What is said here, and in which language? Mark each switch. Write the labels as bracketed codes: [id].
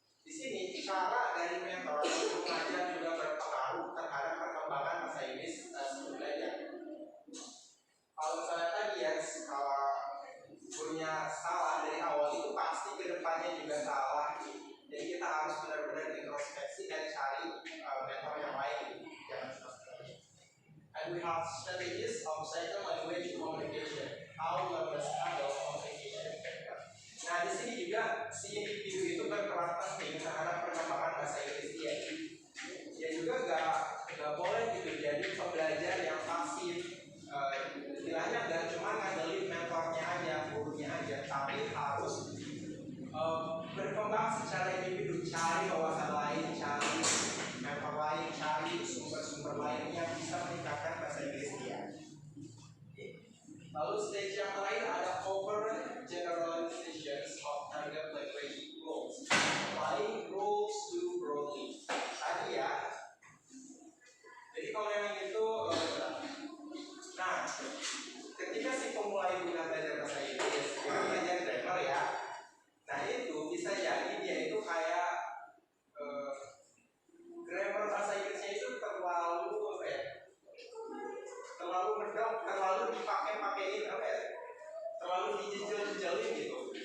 [id] Di sini cara dari mentor untuk mengajar juga berpengaruh terhadap perkembangan bahasa Inggris sebelum belajar. Kalau misalnya tadi ya, kalau gurunya salah dari awal itu pasti kedepannya juga salah. Jadi kita harus benar-benar introspeksi dan cari mentor yang lain. Jangan seperti. [en] And we have strategies of second language communication. How learners handle communication. [id] Nah, di sini juga si individu itu berperan penting terhadap perkembangan bahasa Inggris dia. Dia juga nggak boleh gitu jadi pembelajar yang pasif. Istilahnya nggak cuma ngandelin mentornya aja, gurunya aja, tapi harus berkembang secara individu, cari wawasan lain, cari mentor lain, cari sumber-sumber lain yang bisa meningkatkan bahasa Inggris dia. Lalu [en] stage [id] yang terakhir ada [en] over generalizations of target language rules. Applying rules too broadly. [id] Tadi ya. Jadi kalau yang itu, nah, ketika si pemula itu belajar bahasa Inggris, dia belajar grammar ya. Nah itu bisa jadi dia itu kayak grammar bahasa Inggrisnya itu terlalu terlalu medok, terlalu dipakai-pakein terlalu dijejel-jejelin gitu.